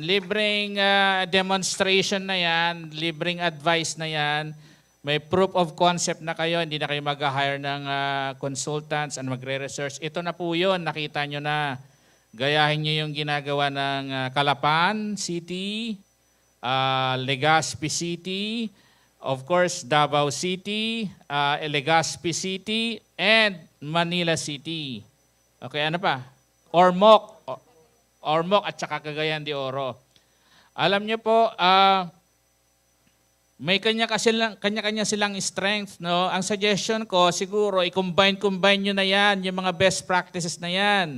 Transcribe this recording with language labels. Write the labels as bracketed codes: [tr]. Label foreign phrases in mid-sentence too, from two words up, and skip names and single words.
[tl] Libreng demonstration na yan. Libreng advice na yan. May [en] proof of concept [tl] na kayo. Hindi na kayo mag-hire ng [en] consultants and [tl] magre-research. Ito na po yun. Nakita nyo na. Gayahin nyo yung ginagawa ng Calapan City, Legazpi City, [en] of course, [tl] Davao City, Legazpi City, and Manila City. Okay, ano pa? Ormoc at saka Cagayan de Oro. Alam niyo po, may kanya-kanya silang strength. No? Ang suggestion ko, siguro, i-combine nyo na yan, yung mga [en] best practices [tl] na yan.